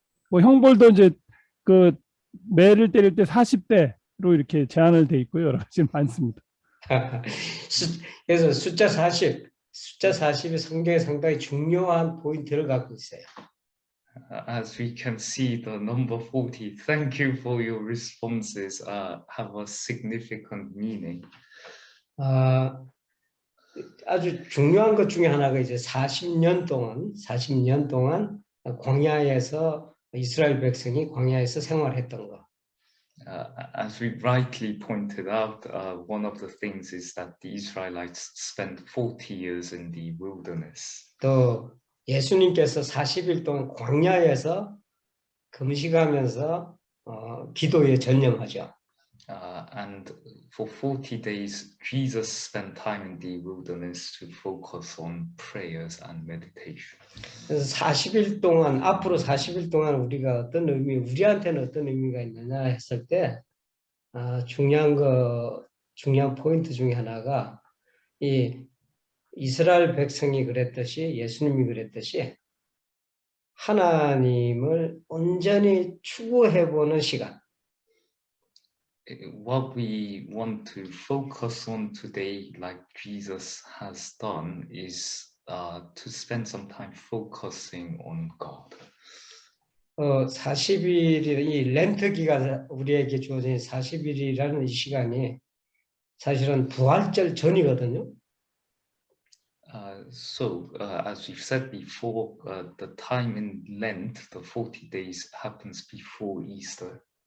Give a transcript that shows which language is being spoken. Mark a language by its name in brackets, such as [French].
[Korean] 뭐 형벌도 이제 그 매를 때릴 때 40대로 이렇게 제한을 돼 있고요. 여러 가지 많습니다. 그래서 숫자 40이 성경에 상당히 중요한 포인트를 갖고 있어요. [English] As we can see, the number 40, thank you for your responses, have a significant meaning. [Korean] 아주 중요한 것 중에 하나가 이제 40년 동안 광야에서 이스라엘 백성이 광야에서 생활했던 거. [English] As we rightly pointed out, one of the things is that the Israelites spent 40 years in the wilderness. [Korean] 또 예수님께서 40일 동안 광야에서 금식하면서 기도에 전념하죠. [English] And for 40 days, Jesus spent time in the wilderness to focus on prayers and meditation. [Korean] 그래서 40일 동안, 앞으로 40일 동안 우리가 우리한테는 어떤 의미가 있느냐 했을 때, 중요한 포인트 중에 하나가 이 이스라엘 백성이 그랬듯이, 예수님이 그랬듯이 하나님을 온전히 추구해보는 시간. [English] What we want to focus on today, like Jesus has done, is to spend some time focusing on God. [Korean] 40일이 이 렌트 기간 우리에게 주어진 40일이라는 이 시간이 사실은 부활절 전이거든요. [English] So, as we've said before, the time in Lent, the 40 days, happens before Easter.